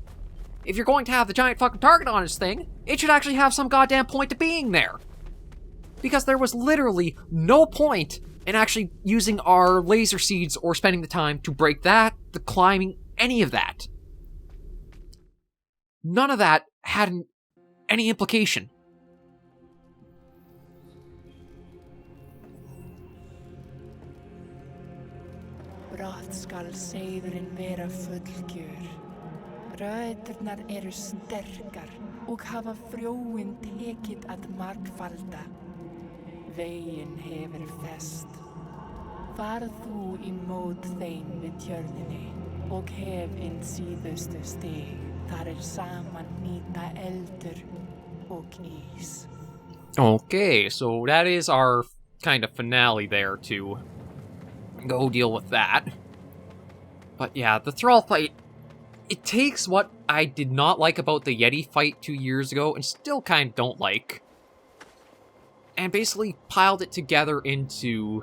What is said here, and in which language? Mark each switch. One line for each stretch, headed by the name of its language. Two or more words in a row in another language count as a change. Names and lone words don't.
English: If you're going to have the giant fucking target on his thing, it should actually have some goddamn point to being there. Because there was literally no point in actually using our laser seeds or spending the time to break that, the climbing, any of that. None of that had any implication.
Icelandic: Brátt skal seiðurinn vera fullgjör. Röturnar eru sterkar og hafa frjóin tekið að margfalda. Veginn hefur fest. Farð þú í mót þeim við tjörninni og hef inn síðustu stig. Þar saman nýta eldur og ís.
English: Okay, so that is our kind of finale there to go deal with that. But yeah, the Thrall fight, it takes what I did not like about the Yeti fight 2 years ago, and still kind of don't like, and basically piled it together into...